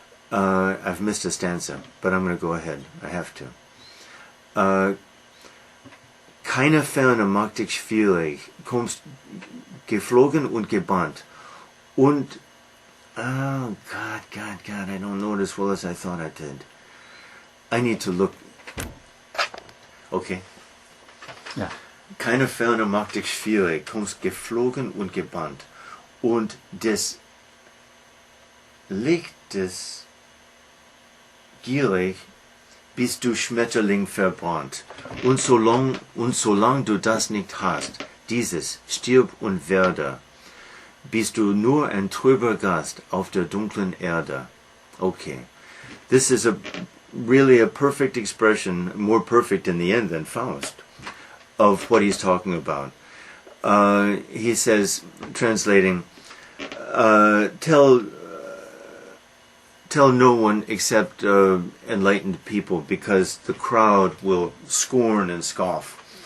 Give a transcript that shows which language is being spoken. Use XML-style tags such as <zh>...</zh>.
<en>I've missed a stanza, but I'm going to go ahead. I have to.</en> <de>Keine Ferne mag dich schwierig, kommst geflogen und gebannt.</de> <en>Und, oh God, I don't know it as well as I thought I did. I need to look. Okay.</en> <de>Ja. Keine Ferne mag dich schwierig, kommst geflogen und gebannt. Und des Lichtes gierig bist du Schmetterling verbrannt. Und solang du das nicht hast, dieses stirb und werde, bist du nur ein trüber Gast auf der dunklen Erde.</de> <en>Okay. This is really a perfect expression, more perfect in the end than Faust, of what he's talking about. He says, translating, tell no one except enlightened people, because the crowd will scorn and scoff.</en>